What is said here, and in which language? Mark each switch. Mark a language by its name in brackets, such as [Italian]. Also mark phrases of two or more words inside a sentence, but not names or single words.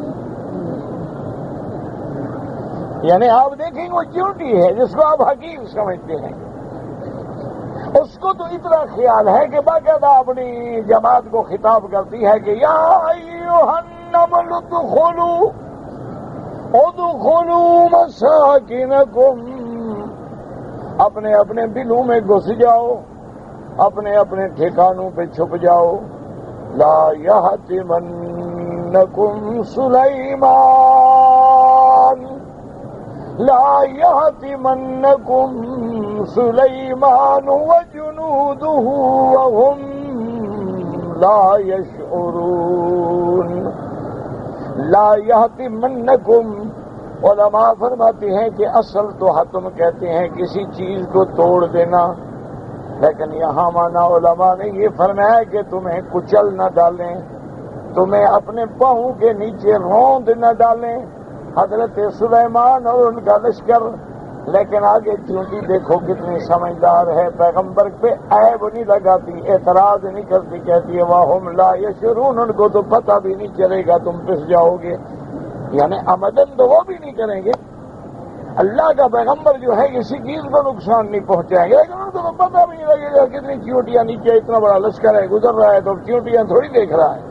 [Urdu] یعنی آپ دیکھیں وہ چیونٹی ہے جس کو آپ حقیر سمجھتے ہیں، اس کو تو اتنا خیال ہے کہ باقاعدہ اپنی جماعت کو خطاب کرتی ہے کہ [Arabic] یا ایھا النمل ادخلوا مساکنکم، [Urdu] اپنے اپنے بلوں میں گھس جاؤ، اپنے اپنے ٹھکانوں پہ چھپ جاؤ۔ [Arabic] لا یحتمنکم سلیمان، لا یحتمنکم سلیمان وجنودہ وهم لا یشعرون۔ لا یحتمنکم، [Urdu] علماء فرماتے ہیں کہ اصل تو حتم کہتے ہیں کسی چیز کو توڑ دینا، لیکن یہاں مانا علماء نے یہ فرمایا کہ تمہیں کچل نہ ڈالیں، تمہیں اپنے پاؤں کے نیچے روند نہ ڈالیں، حضرت سلیمان اور ان کا لشکر۔ لیکن آگے چونٹی دیکھو کتنی سمجھدار ہے، پیغمبر پہ عیب نہیں لگاتی، اعتراض نہیں کرتی، کہتی ہے [Arabic] وَهُمْ لَا يَشْعُرُونَ، [Urdu] ان کو تو پتہ بھی نہیں چلے گا تم پس جاؤ گے، یعنی عمدن تو وہ بھی نہیں کریں گے، اللہ کا پیغمبر جو ہے کسی چیز کو نقصان نہیں پہنچائیں گے، لیکن ان کو تو پتہ بھی نہیں لگے گا کتنی چیونٹیاں نیچے اتنا بڑا لشکر ہے گزر رہا ہے تو چیونٹیاں تھوڑی دیکھ رہا ہے۔